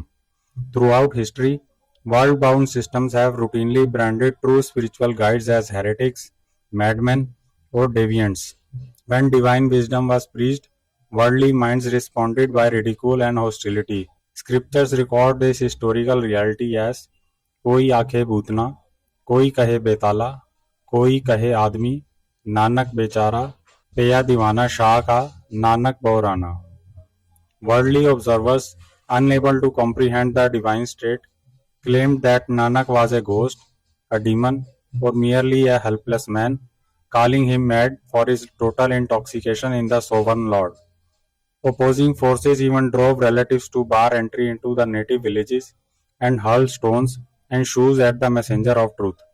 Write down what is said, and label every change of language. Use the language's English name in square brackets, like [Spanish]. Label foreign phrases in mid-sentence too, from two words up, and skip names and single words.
[English] Throughout history, world-bound systems have routinely branded true spiritual guides as heretics, madmen, or deviants. When divine wisdom was preached, worldly minds responded by ridicule and hostility. Scriptures record this historical reality as [Punjabi] ਕੋਈ ਆਖੇ ਭੂਤਨਾ, ਕੋਈ ਕਹੇ ਬੇਤਾਲਾ, ਕੋਈ ਕਹੇ ਆਦਮੀ, ਨਾਨਕ ਬੇਚਾਰਾ, ਪਇਆ ਦੀਵਾਨਾ ਸ਼ਾਹ ਕਾ, ਨਾਨਕ ਬੌਰਾਨਾ. [English] Worldly observers, unable to comprehend the divine state, claimed that Nanak was a ghost, a demon, or merely a helpless man, calling him mad for his total intoxication in the sovereign Lord. Opposing forces even drove relatives to bar entry into the native villages and hurled stones and shoes at the messenger of truth.